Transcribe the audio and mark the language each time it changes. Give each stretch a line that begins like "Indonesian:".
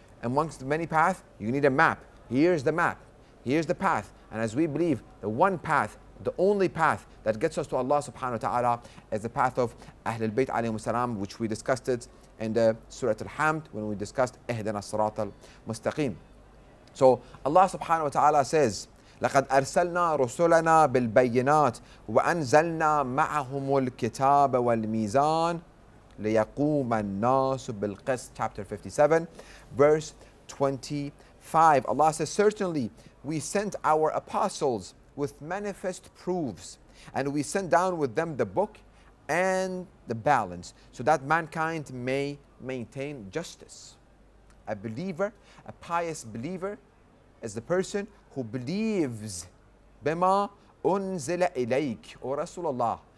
English: Amongst the many paths, you need a map. Here's the map, here's the path. And as we believe, the one path, the only path that gets us to Allah subhanahu wa ta'ala is the path of Ahlul Bayt alayhim salam, which we discussed it in the Surah Al-Hamd when we discussed Ihdina as-Sirat al-Mustaqim. So Allah subhanahu wa ta'ala says,
Arabic: لقد أرسلنا رسلنا بالبينات وأنزلنا معهم الكتاب والميزان ليقوم الناس بالقسط.
English: Chapter 57, verse 25. Allah says, certainly we sent our apostles with manifest proofs, and we sent down with them the book and the balance, so that mankind may maintain justice. A believer, a pious believer, is the person who believes
Arabic: بما أنزل إليك,
English: O Rasulullah.